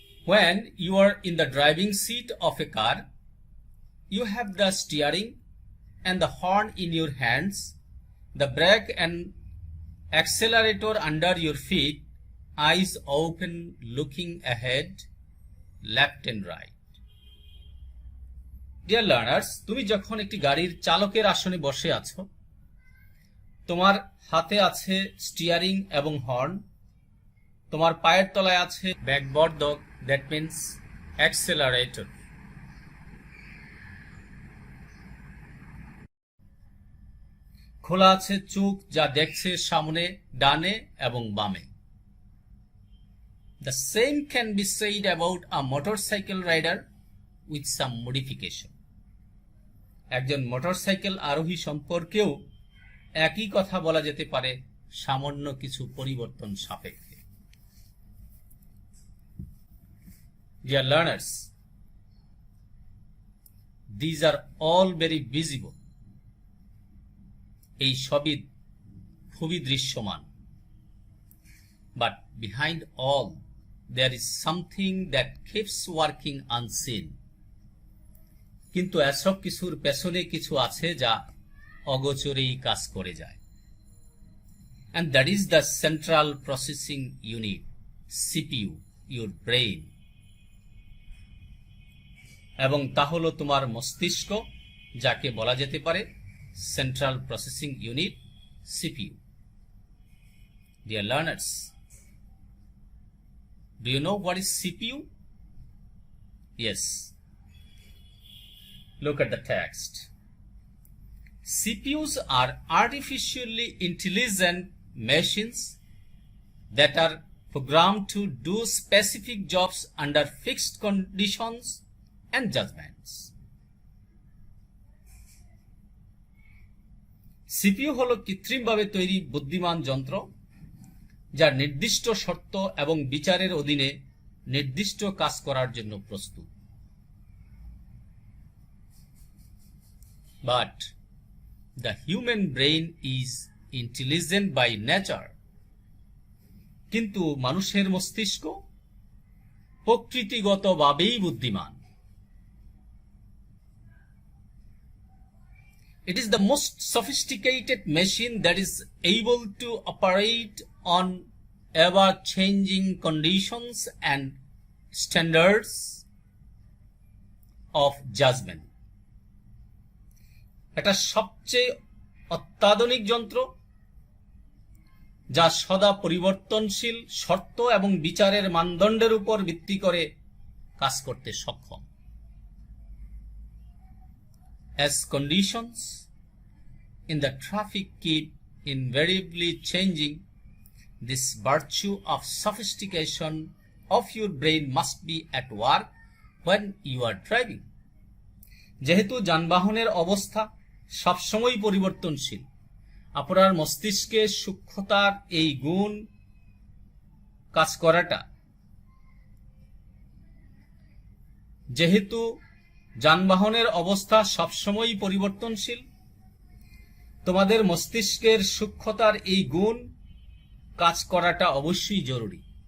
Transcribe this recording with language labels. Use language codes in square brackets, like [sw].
[en] When you are in the driving seat of a car, you have the steering and the horn in your hands, the brake and accelerator under your feet, eyes open, looking ahead, left and right. Dear learners, [bn] তুমি যখন একটি গাড়ির চালকের আসনে বসে আছো, তোমার হাতে আছে স্টিয়ারিং এবং হর্ন, তোমার পায়ের তলায় আছে ব্যাকবর্ধক, [en] That means accelerator. [bn] খোলা আছে চোখ যা দেখছে সামনে, ডানে এবং বামে। [en] The same can be said about a motorcycle rider with some modification. [bn] একজন মোটরসাইকেল আরোহী সম্পর্কেও একই কথা বলা যেতে পারে সামান্য কিছু পরিবর্তন সাপেক্ষে। [en] Dear learners, these are all very visible. [bn] এই সবই খুবই দৃশ্যমান। [en] But behind all, there is something that keeps working unseen. [bn] কিন্তু এসব কিছুর পেছনে কিছু আছে যা অগোচরেই কাজ করে যায়। [en] And that is the central processing unit, CPU, your brain. [bn] এবং তা হলো তোমার মস্তিষ্ক, যাকে বলা যেতে পারে central processing unit, CPU. [en] Dear learners, do you know what is CPU? Yes. Look at the text. CPUs are artificially intelligent machines that are programmed to do specific jobs under fixed conditions and judgments. [bn] CPU হলো কৃত্রিমভাবে তৈরি বুদ্ধিমান যন্ত্র, যা নির্দিষ্ট শর্ত এবং বিচারের অধীনে নির্দিষ্ট কাজ করার জন্য প্রস্তুত। [en] But the human brain is intelligent by nature. [bn] কিন্তু মানুষের মস্তিষ্ক প্রকৃতিগতভাবেই বুদ্ধিমান। [en] It is the most sophisticated machine that is able to operate on ever-changing conditions and standards of judgment. [bn] এটা সবচেয়ে অত্যাধুনিক যন্ত্র যা সদা পরিবর্তনশীল শর্ত এবং বিচারের মানদণ্ডের উপর ভিত্তি করে কাজ করতে সক্ষম। [en] As conditions in the traffic keep invariably changing, this virtue of sophistication of your brain must be at work when you are driving. [bn] যেহেতু যানবাহনের অবস্থা সবসময় পরিবর্তনশীল, আপনার মস্তিষ্কের সূক্ষ্মতার এই গুণ কাজ করাটা যেহেতু যানবাহনের অবস্থা সবসময় পরিবর্তনশীল, তোমাদের মস্তিষ্কের সূক্ষ্মতার এই গুণ কাজ করাটা অবশ্যই জরুরি।